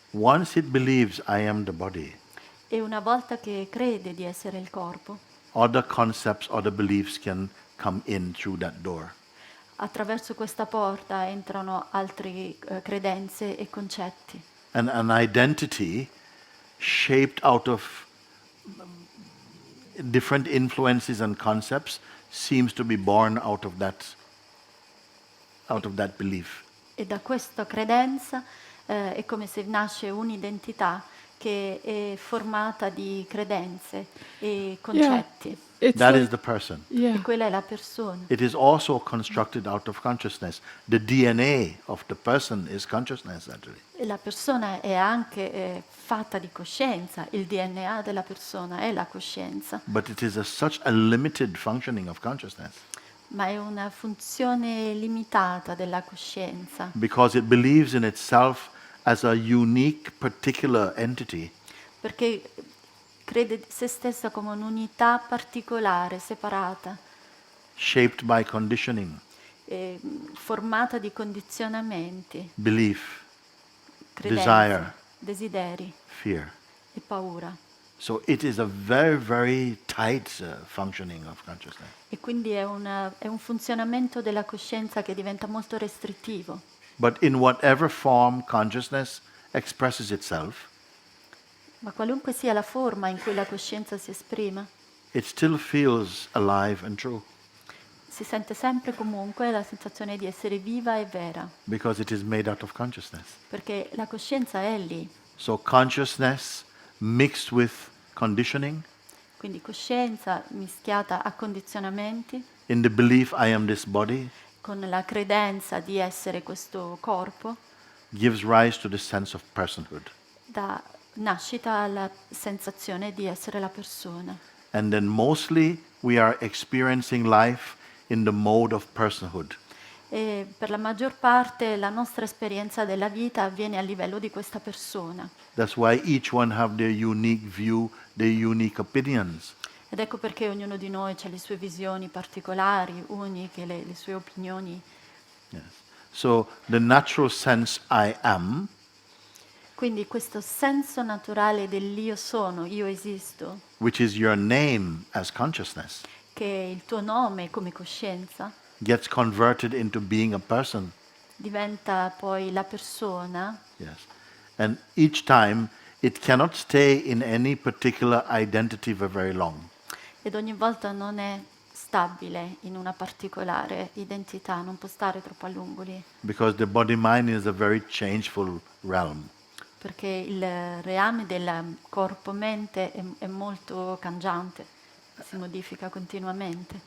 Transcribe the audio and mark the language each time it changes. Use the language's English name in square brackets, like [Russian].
[English] Once it believes I am the body, [Italian] E una volta che crede di essere il corpo, [English] other concepts, other beliefs can come in through that door. [Italian] attraverso questa porta entrano altre credenze e concetti. [English] And an identity shaped out of different influences and concepts seems to be born out of that belief. [Italian] E da questa credenza è come se nasce un'identità che è formata di credenze e concetti. [English] It's That like, is the person. yeah. [Italian] E quella è la persona. [English] It is also constructed out of consciousness. The DNA of the person is consciousness, actually. [Italian] E la persona è anche fatta di coscienza, il DNA della persona è la coscienza, [English] But it is such a limited functioning of consciousness [Italian] ma è una funzione limitata della coscienza, [English] because it believes in itself as a unique, particular entity. [Italian] perché crede se stessa come un'unità particolare, separata, [English] Shaped by conditioning, [Italian] formata di condizionamenti, [English] belief, [Italian] credenze, [English] Desire. [Italian] desideri [English] fear. [Italian] e paura. [English] So it is a very, very tight functioning of consciousness. [Italian] E quindi è un funzionamento della coscienza che diventa molto restrittivo. [English] But in whatever form consciousness expresses itself, [Italian] Ma qualunque sia la forma in cui la coscienza si esprima, [English] it still feels alive and true [Italian] si sente sempre comunque la sensazione di essere viva e vera, [English] because it is made out of consciousness. [Italian] perché la coscienza è lì. [English] So consciousness mixed with conditioning [Italian] Quindi coscienza mischiata a condizionamenti, [English] in the belief I am this body [Italian] con la credenza di essere questo corpo, [English] gives rise to the sense of personhood. [Italian] dà nascita alla sensazione di essere la persona. [English] And then mostly we are experiencing life in the mode of personhood. [Italian] E per la maggior parte la nostra esperienza della vita avviene a livello di questa persona. [English] That's why each one have their unique view, their unique opinions. [Italian] Ed ecco perché ognuno di noi ha le sue visioni particolari, uniche, le sue opinioni. [English] Yes. So the natural sense I am [Italian] Quindi questo senso naturale dell'io sono, io esisto, [English] which is your name as consciousness, [Italian] che è il tuo nome come coscienza, [English] gets converted into being a person. [Italian] diventa poi la persona. [English] Yes. And each time it cannot stay in any particular identity for very long. [Italian] Ed ogni volta non è stabile in una particolare identità, non può stare troppo a lungo lì, [English] Because the body-mind is a very changeful realm. [Italian] perché il reame del corpo-mente è molto cangiante, si modifica continuamente